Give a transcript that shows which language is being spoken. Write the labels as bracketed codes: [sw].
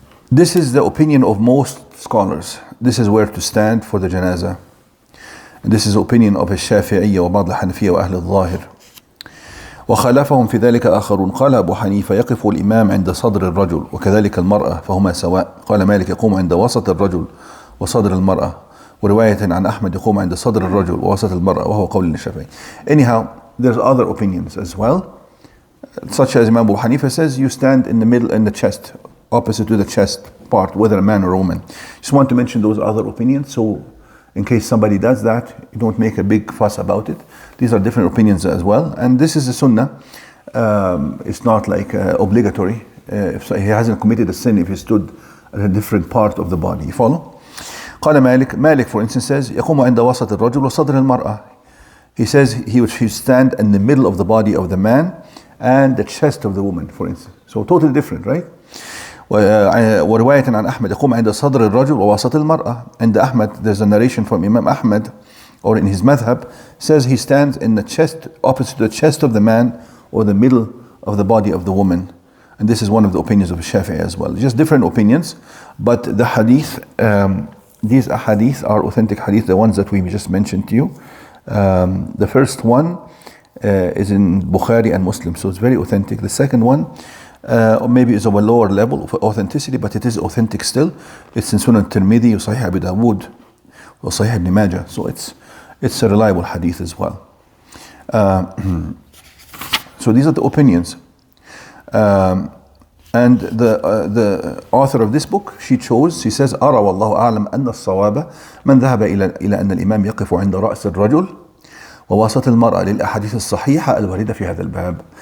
[en] This is the opinion of most scholars. This is where to stand for the janazah. This is the opinion of [ar] الشافعية وبعض الحنفية وأهل الظاهر. وخالفهم في ذلك آخرون. قال أبو حنيفة يقف الإمام عند صدر الرجل وكذلك المرأة فهما سواء. قال مالك يقوم عند وسط الرجل وصدر المرأة. ورواية عن أحمد يقوم عند صدر الرجل ووسط المرأة وهو قول الشافعي. [en] Anyhow, there's other opinions as well, such as Imam Abu Hanifa says you stand in the middle, in the chest, opposite to the chest part, whether a man or a woman. Just want to mention those other opinions, so in case somebody does that, you don't make a big fuss about it. These are different opinions as well, and this is the sunnah. It's not like obligatory. If he hasn't committed a sin if he stood at a different part of the body. You follow? [ar] قال [en] Malik for instance says [ar] يقوم عند وسط الرجل وصدر المرأة. [en] He says he would stand in the middle of the body of the man and the chest of the woman, for instance. So totally different, right? [ar] ورواية عن أحمد يقوم عند صدر الرجل ووسط المرأة. عند أحمد, [en] there's a narration from Imam Ahmad, or in his madhab, says he stands in the chest, opposite to the chest of the man or the middle of the body of the woman. And this is one of the opinions of Shafi'i as well. Just different opinions, but the hadith, these hadith are authentic hadith, the ones that we just mentioned to you. The first one is in Bukhari and Muslim, so it's very authentic. The second one or maybe is of a lower level of authenticity, but it is authentic still. It's in Sunan Tirmidhi, Sahih Abu Dawood, or Sahih Ibn Majah, so it's a reliable hadith as well. So these are the opinions. And the author of this book, she says [ar] أرى والله أعلم أن الصواب من ذهب إلى أن الإمام يقف عند رأس الرجل ووسط المرأة للأحاديث الصحيحة الواردة في هذا الباب.